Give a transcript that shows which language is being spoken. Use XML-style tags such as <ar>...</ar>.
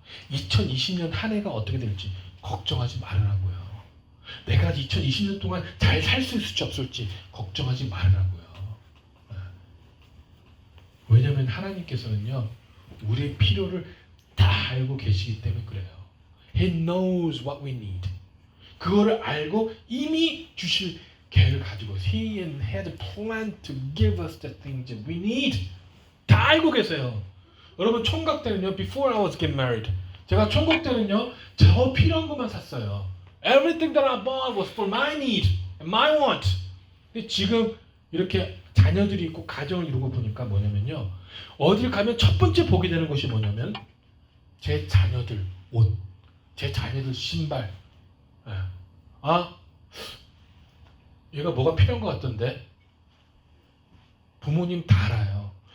<ko>2020년 한 해가 어떻게 될지 걱정하지 말으라고요. 내가 2020년 동안 잘 살 수 있을지 없을지 걱정하지 말으라고요. 왜냐하면 하나님께서는요 우리의 필요를 다 알고 계시기 때문에 그래요.</ko> <en>He knows what we need.</en> <ko>그거를 알고 이미 주실 계획을 가지고</ko> <en>He had a plan to give us the things that we need.</en> <ko>다 알고 계세요. 여러분 총각 때는요</ko> <en>before I was get married</en> <ko>제가 총각 때는요 저 필요한 것만 샀어요.</ko> <en>Everything that I bought was for my need and my want.</en> <ko>근데 지금 이렇게 자녀들이 있고 가정을 이루고 보니까 뭐냐면요 어딜 가면 첫 번째 보게 되는 것이 뭐냐면 제 자녀들 옷, 제 자녀들 신발. 얘가 뭐가 필요한 것 같던데 부모님 다 알아요.</ko>